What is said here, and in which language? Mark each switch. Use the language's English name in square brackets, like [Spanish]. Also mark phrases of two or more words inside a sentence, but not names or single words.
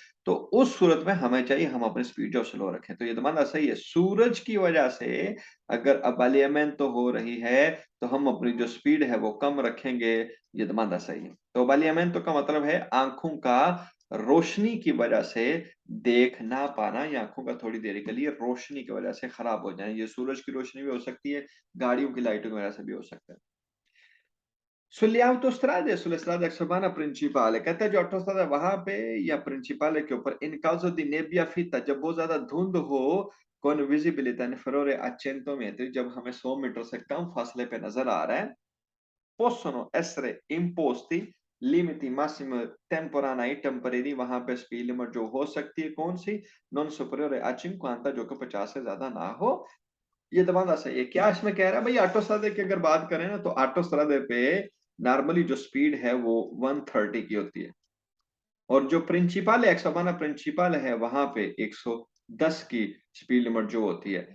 [Hindi] तो उस सूरत में हमें चाहिए हम अपनी स्पीड जो स्लो रखें। तो ये दमाना सही है, सूरज की वजह से अगर अबालियमेंट तो हो रही है तो हम अपनी जो स्पीड है वो कम रखेंगे। ये दमाना सही है। तो अबालियमेंट तो का मतलब है आंखों का रोशनी की वजह से देख ना पाना, या आंखों का थोड़ी देर के लिए रोशनी की वजह से खराब हो जाए। ये सूरज की रोशनी भी हो सकती है, गाड़ियों की लाइटों की वजह से भी हो सकता है। [Italian] Sulle autostrade e sulle strade extraurbana principale, [Hindi] कहते हैं जो ऑटोस्ट्रादा है वहां पे या प्रिंसिपल के ऊपर [Italian] in caso di nebbia fitta, [Hindi] जब बहुत ज्यादा धुंध हो, [Italian] con visibilità inferiore a 100 metri, [Hindi] जब हमें 100 मीटर से कम फासले पे नजर आ रहा है, [Italian] possono essere imposti limiti massimi temporanei temporary, [Hindi] वहां पे स्पीड लिमिट जो हो सकती है कौन सी, [Italian] non superiore a 50, [Hindi] जो कि 50 से ज्यादा ना हो। ये दबाना सही है। क्या इसमें कह रहा है भाई, ऑटोस्ट्रादे की अगर बात करें ना तो ऑटोस्ट्रादे पे नॉर्मली जो स्पीड है वो 130 की होती है और जो प्रिंसिपल है एक्सोबाना प्रिंसिपल है वहां पे 110 की [English] speed limit [Hindi] जो होती है।